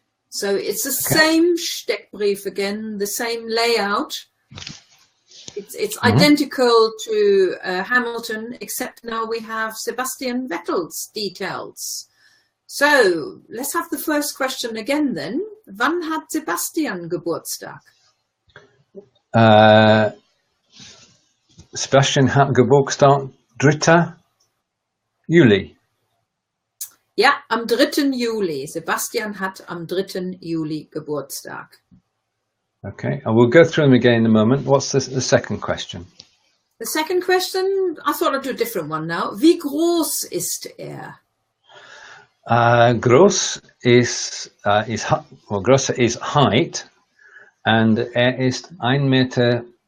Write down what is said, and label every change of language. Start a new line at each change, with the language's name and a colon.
English: So it's the same Steckbrief again, the same layout. It's identical to Hamilton, except now we have Sebastian Vettel's details. So let's have the first question again then.
German: Wann hat Sebastian Geburtstag? Sebastian hat Geburtstag 3. Juli. Ja, am 3. Juli. Sebastian hat am 3. Juli Geburtstag.
English: Okay, and we'll go through them again in a moment. What's the second question? The second question, I thought I'd do a different one now.
German: Wie groß ist er? Groß ist größer ist
English: height, and
German: er ist 1,75 Meter.